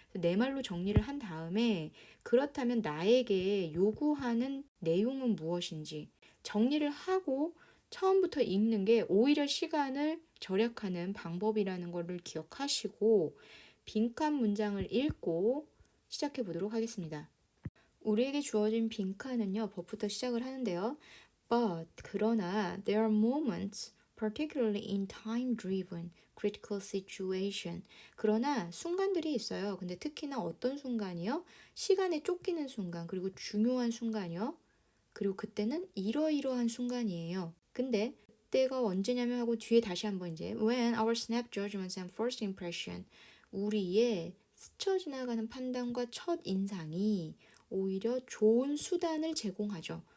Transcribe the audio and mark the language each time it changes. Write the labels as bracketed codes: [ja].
[ko] 내 말로 정리를 한 다음에 그렇다면 나에게 요구하는 내용은 무엇인지 정리를 하고 처음부터 읽는 게 오히려 시간을 절약하는 방법이라는 것을 기억하시고 빈칸 문장을 읽고 시작해 보도록 하겠습니다. 우리에게 주어진 빈칸은요, 법부터 시작을 하는데요. [en] But, [ko] 그러나, [en] there are moments, particularly in time-driven, critical situation. [ko] 그러나 순간들이 있어요. 근데 특히나 어떤 순간이요? 시간에 쫓기는 순간, 그리고 중요한 순간이요. 그리고 그때는 이러이러한 순간이에요. 근데 그때가 언제냐면 하고 뒤에 다시 한번 이제 [en] when our snap judgments and first impression [ko] 우리의 스쳐 지나가는 판단과 첫 인상이 오히려 좋은 수단을 제공하죠.